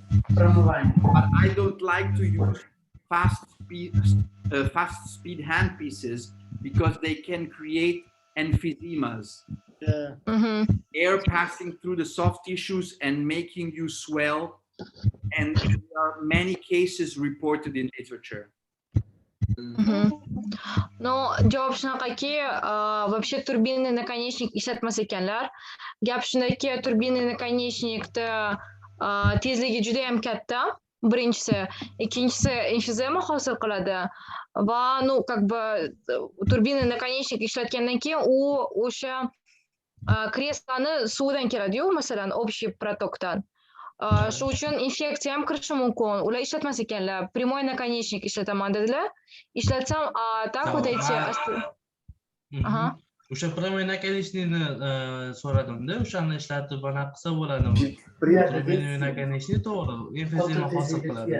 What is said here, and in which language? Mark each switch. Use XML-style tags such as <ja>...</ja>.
<en>But I don't like to use fast speed handpieces because they can create emphysemas. Yeah. Air passing through the soft tissues and making you swell, and there are many cases reported in literature.</en> <uz>Но javob shunaqaki,</uz> <ru>вообще турбинный наконечник</ru> <uz>ishlatmas ekanlar. Gap shundaki,</uz> <ru>турбинный наконечникda</ru> <uz>tezligi juda ham katta. Birinchisi, ikkinchisi emfizema hosil qiladi va</uz> <ru>как бы турбинный наконечник</ru> <uz>ishlatgandan keyin u o'sha kreslani suvdan keladi-yu, masalan,</uz> <ru>общий протокdan.</ru> <uz>Shu uchun infeksiya ham kirishi mumkin. Ular ishlatmas ekanlar.</uz> <ru>Прямой наконечник</ru> <uz>ishlataman dedilar. Ishlatsam,</uz> <ru>так вот эти</ru> <uz>Aha. O'sha</uz> <ru>прямой наконечникni</ru> <uz>so'radimda, o'shani ishlatib anaqa qilsa bo'ladimi?</uz> <ru>Прямой наконечник</ru> <uz>to'g'ri, emfizema hosil qiladi.</uz>